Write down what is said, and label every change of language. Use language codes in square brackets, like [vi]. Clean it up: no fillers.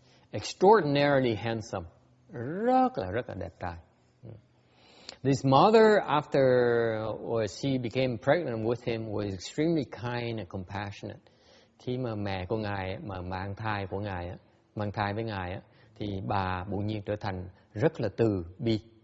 [en] Extraordinarily handsome, [vi] rất là đẹp trai. [en] This mother, after she became pregnant with him, was extremely kind and compassionate. [vi] Khi mà mẹ của ngài mà mang thai với ngài, thì bà bỗng nhiên trở thành rất là từ bi.